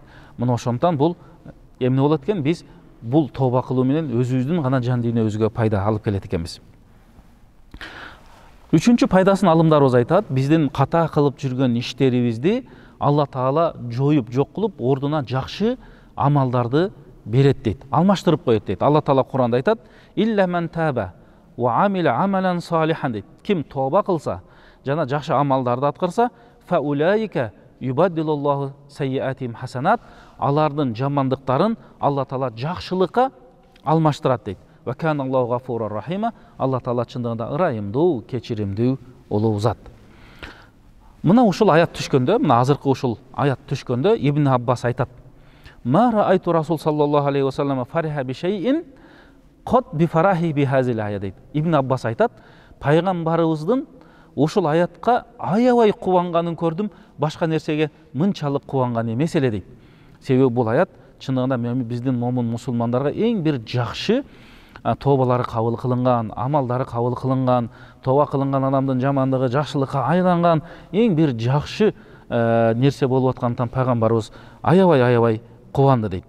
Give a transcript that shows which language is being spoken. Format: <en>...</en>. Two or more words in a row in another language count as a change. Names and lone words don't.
<ky>Мына ошондон бул эмне болот экен? Биз бул тооба кылуу менен өзүбүздүн гана жан дүйнөбүзгө пайда алып келет экенбиз. Үчүнчү пайдасын алымдарыбыз айтат: биздин ката кылып жүргөн иштерибизди Алла Таала жоюп, жок кылып, ордуна жакшы амалдарды берет дейт, алмаштырып коет дейт. Алла Таала Куранда айтат:</ky> <ar>"إلا من تاب وعمل عملا صالحا"</ar> <ky>дейт. Ким тооба кылса жана жакшы амалдарды аткарса,</ky> <ar>فأولئك يبدل الله سيئاتهم حسنات,</ar> <ky>алардын жамандыктарын Алла Таала жакшылыкка алмаштырат дейт.</ky> <ar>وكان الله غفورا رحيما,</ar> <ky>Алла Таала чындыгында ырайымдуу, кечиримдүү улуу зат. Мына ушул аят түшкөндө, мына азыркы ушул аят түшкөндө Ибн Аббас айтат:</ky> <ar>"ما رأيت رسول صلى الله عليه وسلم فرح بشيء قط بفرحه بهذه الآية" дейт.</ar> <ky>Ибн Аббас айтат: "Пайгамбарыбыздын ушул аятка аябай кубанганын көрдүм, башка нерсеге мынчалык кубанган эмес эле" дейт. Себеби бул аят чындыгында биздин момун мусулмандарга эң бир жакшы тообалары кабыл кылынган, амалдары кабыл кылынган, тооба кылынган адамдын жамандыгы жакшылыкка айланган эң бир жакшы нерсе болуп аткандыктан пайгамбарыбыз аябай кубанды дейт.</ky>